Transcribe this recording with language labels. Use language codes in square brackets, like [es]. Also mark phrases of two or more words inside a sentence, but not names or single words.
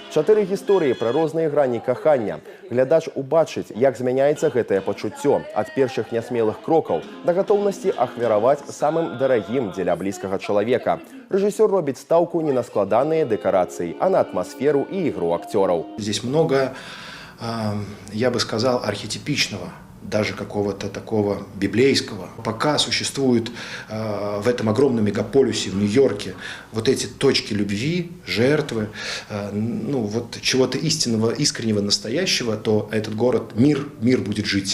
[be] 4 гісторыі пра розныя грані кахання. Глядач убачыць, як змяняецца гэтае пачуццё ад першых нясмелых крокаў да гатоўнасці ахвяраваць самым дарагім дзеля блізкага чалавека. Рэжысёр робіць стаўку не на складаныя дэкарацыі, а на атмасферу і ігру акцёраў. [ru] Здесь много, я бы сказал, архетипичного, даже какого-то такого библейского. Пока существуют в этом огромном мегаполисе, в Нью-Йорке, вот эти точки любви, жертвы, ну вот чего-то истинного, искреннего, настоящего, то этот город, мир будет жить.